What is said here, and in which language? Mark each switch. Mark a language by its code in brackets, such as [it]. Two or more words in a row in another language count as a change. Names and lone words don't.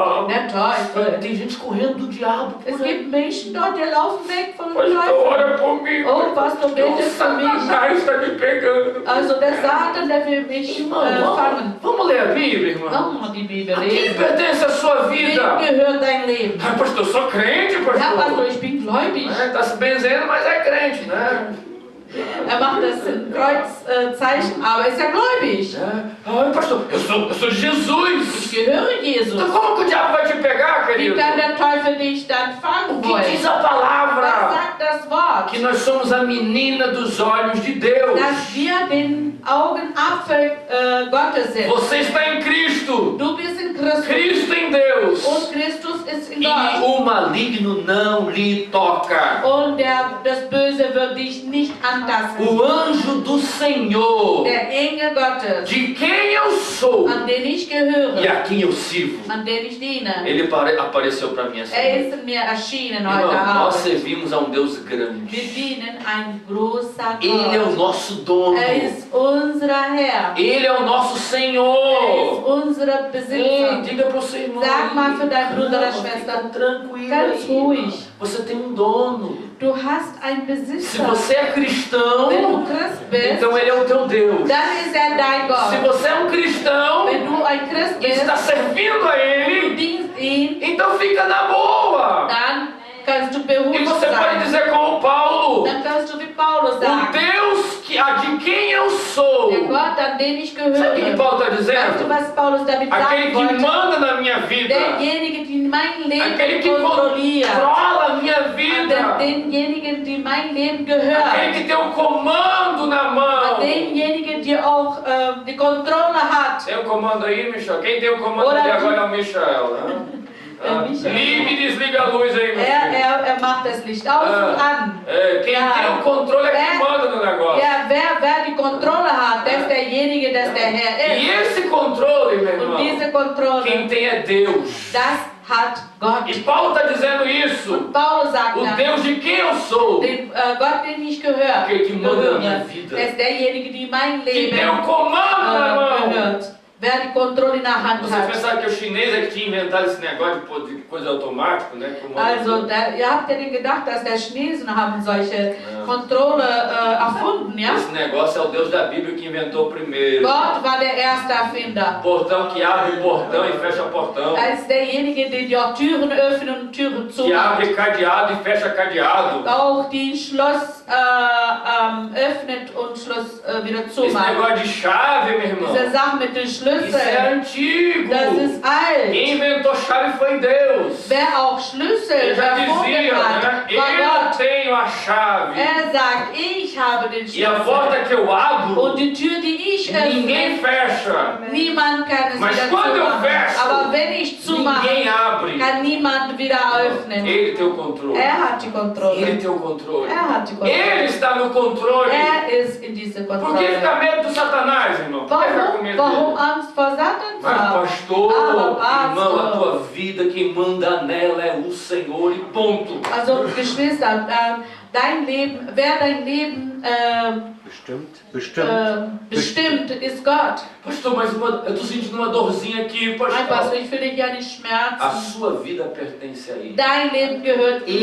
[de] Der Teufel. [pt] Tem gente correndo do diabo. diabo [de] Es [pt] por aí. [de] gibt Menschen dort, die laufen weg vom Pastor, Teufel. [pt] ora por mim. Oh, Pastor, porque o [de] bete für mich. [pt] Satanás está me pegando. [de] Also der Satan, der will mich [pt] Irmão, [de] fangen. [pt] vamos ler a Bíblia, irmão. [de] Vamos mal die Bibel [pt] A quem [de] lesen. [pt] pertence a sua [de] Wem [pt] vida? [de] gehört dein Leben? [pt] Ah, pastor, eu sou crente, [de] Ja, Pastor, [pt] pastor. [de] ich bin gläubig. [pt] Tá se benzendo, mas é crente, né? [de] Macht das Kreuzzeichen, aber ist ja gläubig. [pt] Ai, pastor, eu sou de Jesus. [de] Ich gehöre Jesus. [pt] Então como que o diabo vai te pegar, [de] Wie [pt] querido? [de] kann der Teufel dich dann [pt] O [de] fangen [pt] que [de] wollen? [pt] diz a [de] Was [pt] palavra? [de] sagt das Wort? [pt] Que nós somos a menina dos olhos de Deus. [de] Dass wir den Augenapfel Gottes sind. [pt] Você está em Cristo. [de] Du bist in Christus. [pt] Cristo em Deus. [de] Und Christus ist in [pt] E [de] Gott. [pt] o maligno não lhe toca. [de] Und das Böse wird dich nicht antasten. [pt] O anjo do Senhor, [de] Der Engel Gottes, [pt] de quem eu sou [de] an den ich [pt] e [de] gehöre, [pt] a quem eu sirvo, [de] an den ich diene, [pt] ele apareceu para mim essa noite. [de] ist mir erschienen heute [pt] Irmão, nós [de] Abend. [pt] servimos a um Deus grande. [de] Wir dienen ein großer [pt] Ele é o [de] Gott. [pt] nosso dono. [de] Ist unser Herr. [pt] Ele é o nosso [de] Ist [pt] Senhor. [de] unser Besitzer. [pt] Diga para o seu irmão. [de] Sag mal für deinen Bruder oder [pt] Calma, [de] Schwester, [pt] fica tranquilo [de] ganz [pt] aí. [de] ruhig. [pt] Você tem um dono. [de] Du hast einen [pt] Se [de] Besitzer. [pt] você é cristão, [de] Wenn du Christ bist, [pt] então ele é o teu Deus. [de] dann ist er dein [pt] Se [de] Gott. [pt] você é um cristão [de] Wenn du ein Christ [pt] e está [de] bist, [pt] servindo a [de] du [pt] ele, [de] dienst ihn, [pt] então fica na boa. [de] dann kannst du [pt] E [de] beruhigt [pt] você pode [de] sein. [pt] dizer como Paulo, [de] Dann kannst du wie Paulus [pt] o [de] sagen, [pt] Deus de quem eu sou. [de] der Gott, an den ich [pt] Sabe o que [de] gehöre. [pt] Paulo está [de] Weißt du, [pt] dizendo? [de] was Paulus damit [pt] Aquele [de] sagen [pt] que [de] wollte? [pt] manda na minha vida. [de] Derjenige, die mein [pt] Aquele [de] Leben [pt] que [de] kontrolliert. [pt] controla a minha vida. [de] Denjenigen, die mein Leben [pt] Aquele [de] gehört. [pt] que tem o comando na mão. [de] Denjenigen, die auch die Kontrolle hat. [pt] Tem o comando aí, Michel? Quem tem o comando Ora, ali agora é o Michel. Né? Michel. Liga e desliga a luz aí, meu filho. [de] Er macht das Licht aus und an. [pt] É, quem [de] Ja. [pt] tem o controle é quem É. manda no negócio. [de] Ja, wer die Kontrolle hat, der ist derjenige, der der Herr [pt] E [de] ist. [pt] esse controle, meu [de] Und [pt] irmão, [de] diese Kontrolle, [pt] quem tem é Deus. [de] das hat Gott. [pt] E Paulo está dizendo isso. [de] Und Paulus sagt [pt] O [de] dann, [pt] Deus de quem eu sou, [de] den Gott, den ich gehöre, [pt] Aquele que manda na minha [de] gehöre, [pt] vida. [de] der ist derjenige, die mein [pt] que [de] Leben [pt] tem o comando na mão. [de] gehört. Wer die Kontrolle in der Hand [pt] Você [de] hat. [pt] pensava que o chinês é que tinha inventado esse negócio de coisa automática, né? Comando. [de] Also, ihr habt ja nicht gedacht, dass der Chinesen haben solche Kontrolle erfunden, ja? [pt] Esse negócio é o Deus da Bíblia que inventou primeiro. [de] Gott war der erste Erfinder. [pt] Portão que abre portão e fecha portão. [de] Er ist derjenige, der die Türen öffnet und Türen [pt] Que [de] zumacht. [pt] abre cadeado e fecha cadeado. [de] Auch die Schloss öffnet und Schloss wieder [pt] Esse [de] zumacht. [pt] negócio de chave, meu irmão, [de] Diese Sache mit den [pt] isso é [de] Schlüsseln, [pt] antigo. [de] das ist alt. [pt] Quem inventou chave foi Deus. [de] Wer auch Schlüssel [pt] Ele já [de] erfunden [pt] dizia, [de] hat, [pt] né? [de] war [pt] Eu [de] Gott. [pt] tenho a chave. [de] Er sagt, ich habe den [pt] E a porta [de] Schlüssel. [pt] que eu abro, [de] Und die Tür, die ich [pt] ninguém [de] öffne, [pt] fecha. [de] niemand kann es [pt] Mas [de] wieder [pt] quando eu [de] zumachen. [pt] fecho, [de] Aber wenn ich zumache, [pt] Ninguém abre. [de] kann niemand wieder öffnen. [pt] Ele tem o controle. [de] Er hat die [pt] Ele [de] Kontrolle. [pt] tem o controle. [de] Er hat die [pt] Ele [de] Kontrolle. [pt] está no controle. [de] Er ist in dieser [pt] Por que [de] Kontrolle. [pt] ficar medo do Satanás, irmão? Por que ficar com medo [de] Warum [pt] dele? [de] Angst vor Satan zu [pt] Mas [de] haben? [pt] pastor, [de] Aber [pt] irmão, a [de] Pastor, [pt] tua vida, quem manda nela é o Senhor e ponto. [de] also Geschwister, dein Leben, wer dein Leben bestimmt, ist Gott. [pt] Pastor, mas eu estou sentindo uma dorzinha aqui, [de] Nein, Pastor, [pt] pastor. [de] ich fühle hier nicht [pt] A [de] Schmerzen. [pt] sua vida pertence a Ele. [de] Dein Leben gehört ihm.